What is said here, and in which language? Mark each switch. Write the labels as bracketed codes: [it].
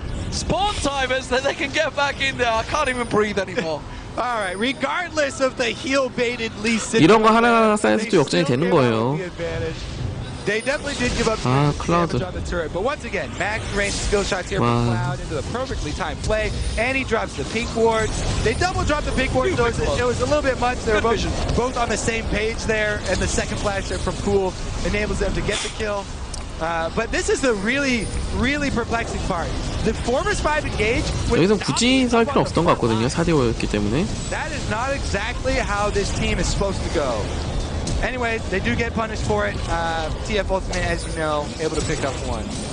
[en] Spawn timers that they can get back in there. I can't even breathe anymore. All right, regardless of the heel baited Lee Sin. [ko] 이런 거 하나하나 쌓여서 역전이 되는 거예요. [en] They definitely did give up damage on the turret, but once again, max range skill shots here from Cloud into the perfectly timed play, and he drops the pink ward. They double dropped the pink ward, so it was a little bit much. They were both on the same page there, and the second flash there from Cool enables them to get the kill. But this is the really perplexing part. The Formers 5 engage. [ko] 여기서 굳이 싸울 필요 없었던 것 같거든요. 4대 5였기 때문에. [en] That is not exactly how this team is supposed to go. Anyway, they do get punished for it. TF Ultimate, as you know, able to pick up one.